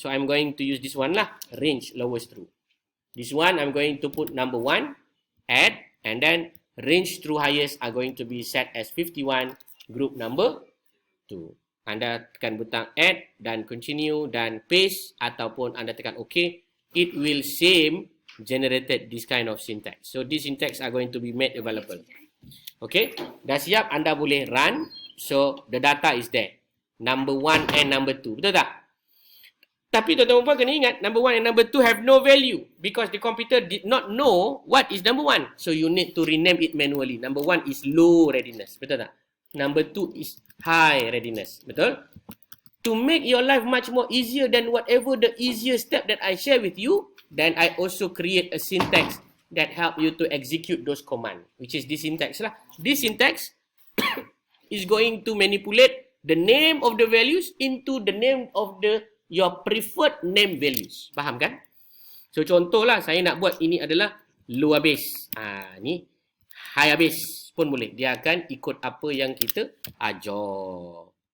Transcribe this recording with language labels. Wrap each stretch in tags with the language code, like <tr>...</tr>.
<en>So I'm going to use this one lah, range lowest true. This one I'm going to put number 1, add, and then range true highest are going to be set as 51, group number 2.</en> <ms>Anda tekan butang add dan continue dan paste ataupun anda tekan OK.</ms> <en>It will same generated this kind of syntax. So these syntax are going to be made available.</en> <ms>Okay, dah siap, anda boleh run.</ms> <en>So the data is there. Number 1 and number 2. Betul tak? Tapi tuan-tuan kena ingat, number 1 and number 2 have no value because the computer did not know what is number 1. So you need to rename it manually. Number 1 is low readiness. Betul tak? Number 2 is high readiness. Betul? To make your life much more easier than whatever the easier step that I share with you, then I also create a syntax that help you to execute those commands, which is this syntax lah. This syntax is going to manipulate the name of the values into the name of your preferred name values.</en> <ms>Faham kan? So contohlah saya nak buat ini adalah low habis. Ni high habis pun boleh. Dia akan ikut apa yang kita ajar.</ms>